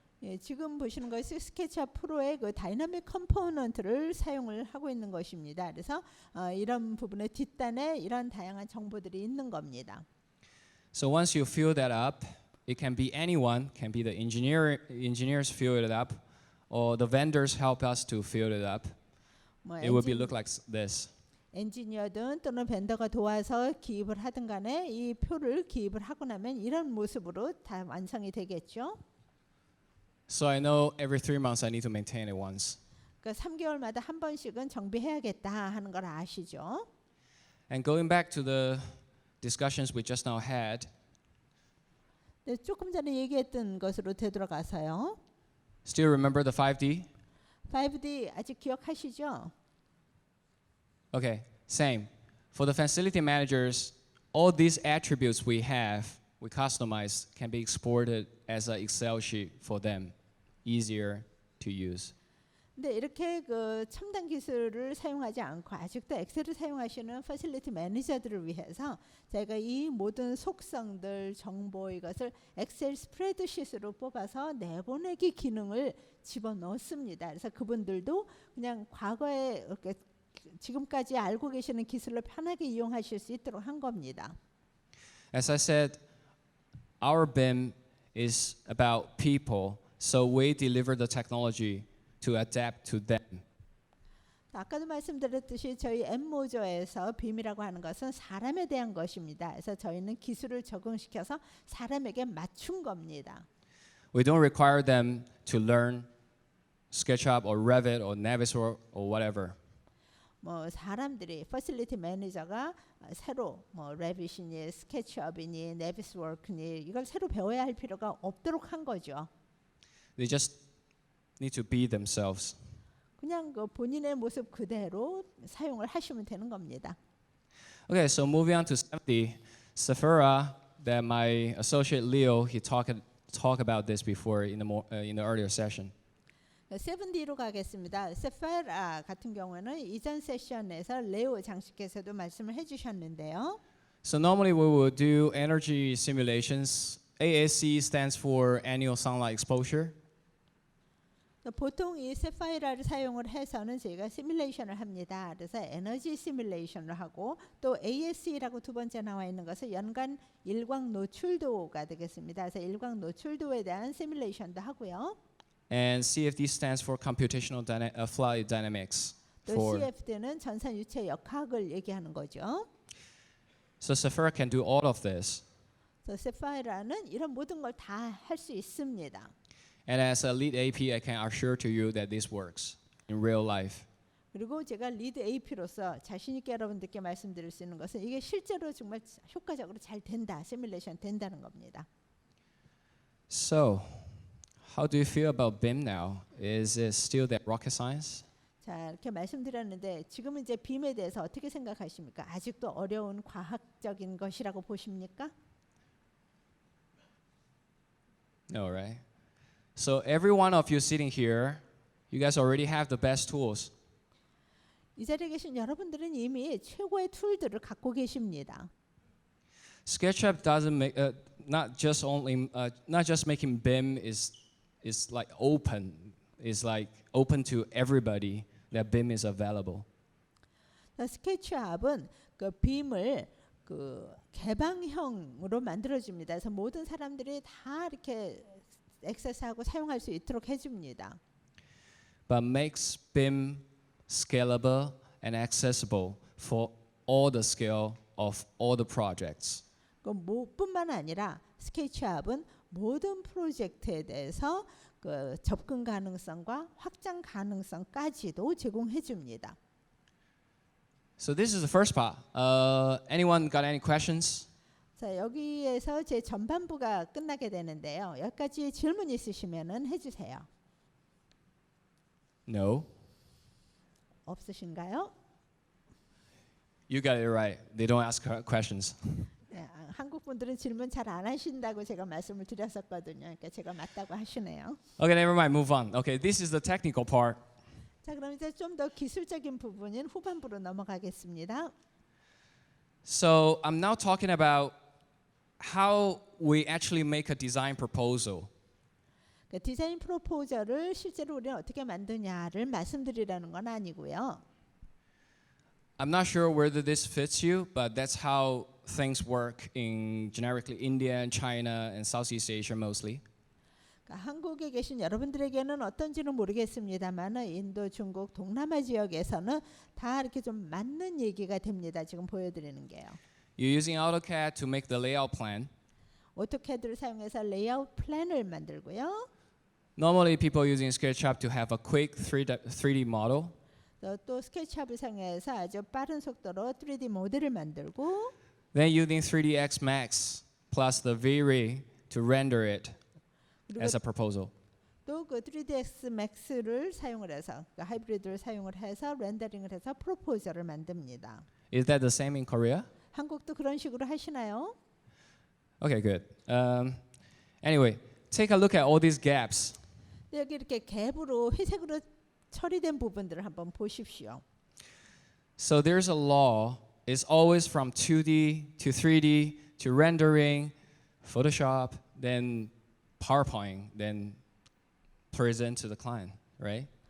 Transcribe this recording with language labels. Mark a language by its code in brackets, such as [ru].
[ko] 예, 지금 보시는 것이 스케치업 프로의 그 다이나믹 컴포넌트를 사용을 하고 있는 것입니다. 그래서 이런 부분의 뒷단에 이런 다양한 정보들이 있는 겁니다. [en] So once you fill that up, it can be anyone, can be the engineers fill it up, or the vendors help us to fill it up. It will be look like this. [ko] 엔지니어든 또는 벤더가 도와서 기입을 하든 간에 이 표를 기입을 하고 나면 이런 모습으로 다 완성이 되겠죠. [en] So I know every 3 months I need to maintain it once. [ko] 그러니까 3개월마다 한 번씩은 정비해야겠다 하는 걸 아시죠? [en] And going back to the discussions we just now had, [ko] 네, 조금 전에 얘기했던 것으로 되돌아가서요. [en] still remember the 5D? [ko] 5D 아직 기억하시죠? [en] Okay, same. For the facility managers, all these attributes we customize, can be exported as an Excel sheet for them, easier to use. [ko] 근데 이렇게 그 첨단 기술을 사용하지 않고 아직도 엑셀을 사용하시는 패실리티 매니저들을 위해서 제가 이 모든 속성들, 정보 이것을 엑셀 스프레드시트로 뽑아서 내보내기 기능을 집어넣습니다. 그래서 그분들도 그냥 과거에 이렇게 지금까지 알고 계시는 기술을 편하게 이용하실 수 있도록 한 겁니다. [en] As I said, our BIM is about people, so we deliver the technology to adapt to them. [ko] 아까도 말씀드렸듯이 저희 M Moser에서 빔이라고 하는 것은 사람에 대한 것입니다. 그래서 저희는 기술을 적응시켜서 사람에게 맞춘 겁니다. [en] We don't require them to learn SketchUp or Revit or Navisworks or whatever. [ko] 뭐 사람들이 패실리티 매니저가 새로 뭐 레빗이니 스케치업이니 네비스워크니 이걸 새로 배워야 할 필요가 없도록 한 거죠. [en] They just need to be themselves. [ko] 그냥 그 본인의 모습 그대로 사용을 하시면 되는 겁니다. [en] Okay, so moving on to 70, Sephora, that my associate Leo, he talked about this before in the earlier session. [ko] 7D로 가겠습니다. 세파라 같은 경우는 이전 세션에서 레오 장식께서도 말씀을 해주셨는데요. [en] So normally we will do energy simulations. ASC stands for annual sunlight exposure. [ko] 보통 이 세파이라를 사용을 해서는 저희가 시뮬레이션을 합니다. 그래서 에너지 시뮬레이션을 하고 또 ASC라고 두 번째 나와 있는 것은 연간 일광 노출도가 되겠습니다. 그래서 일광 노출도에 대한 시뮬레이션도 하고요. [en] And CFD stands for computational fluid dynamics. [ko] 또 CFD는 전산 유체 역학을 얘기하는 거죠. [en] So Sephora can do all of this. [ko] 그래서 세파이라는 이런 모든 걸 다 할 수 있습니다. [en] And as a lead AP, I can assure to you that this works in real life. [ko] 그리고 제가 리드 AP로서 자신 있게 여러분들께 말씀드릴 수 있는 것은 이게 실제로 정말 효과적으로 잘 된다, 시뮬레이션 된다는 겁니다. [en] So, how do you feel about BIM now? Is it still that rocket science? [ko] 자, 이렇게 말씀드렸는데 지금은 이제 빔에 대해서 어떻게 생각하십니까? 아직도 어려운 과학적인 것이라고 보십니까? [en] No, right? So every one of you sitting here You guys already have the best tools. [ko] 이 자리에 계신 여러분들은 이미 최고의 툴들을 갖고 계십니다. [en] SketchUp doesn't make not just making BIM is like open. It's like open to everybody that BIM is available. [ko] 스케치업은 그 빔을 그 개방형으로 만들어줍니다. 그래서 모든 사람들이 다 이렇게 액세스하고 사용할 수 있도록 해줍니다. [en] But makes BIM scalable and accessible for all the scale of all the projects. [ko] 뿐만 아니라 스케치업은 모든 프로젝트에 대해서 그 접근 가능성과 확장 가능성까지도 제공해 줍니다. [en] So this is the first part. Anyone got any questions? [ko] 자, 여기에서 제 전반부가 끝나게 되는데요. 여기까지 질문 있으시면은 해주세요. [en] No. [ko] 없으신가요? [en] You got it right. They don't ask questions. [ko] 네, 한국 분들은 질문 잘 안 하신다고 제가 말씀을 드렸었거든요. 그러니까 제가 맞다고 하시네요. [en] Okay, never mind. Move on. Okay, this is the technical part. [ko] 자, 그럼 이제 좀 더 기술적인 부분인 후반부로 넘어가겠습니다. [en] So I'm now talking about how we actually make a design proposal. [ko] 그 디자인 프로포저를 실제로 우리는 어떻게 만드냐를 말씀드리라는 건 아니고요. [en] I'm not sure whether this fits you, but that's how things work in generically India and China and Southeast Asia mostly. [ko] 그러니까 한국에 계신 여러분들에게는 어떤지는 모르겠습니다만 인도, 중국, 동남아 지역에서는 다 이렇게 좀 맞는 얘기가 됩니다. 지금 보여드리는 게요. [en] You're using AutoCAD to make the layout plan. [ko] 오토캐드를 사용해서 레이아웃 플랜을 만들고요. [en] Normally people using SketchUp to have a quick 3D model. [ko] 또 스케치업을 사용해서 아주 빠른 속도로 3D 모델을 만들고 [en] Then using 3ds Max plus the V-Ray to render it as a proposal. [ko] 또 그 3ds max를 사용을 해서 그 하이브리드를 사용을 해서 렌더링을 해서 프로포저를 만듭니다. [en] Is that the same in Korea? [ko] 한국도 그런 식으로 하시나요? [en] Okay, good. Anyway, take a look at all these gaps. [ko] 여기 이렇게 갭으로 회색으로 처리된 부분들을 한번 보십시오. [en] So there's a law. It's always from 2D to 3D to rendering, Photoshop, then PowerPoint, then present to the client, right?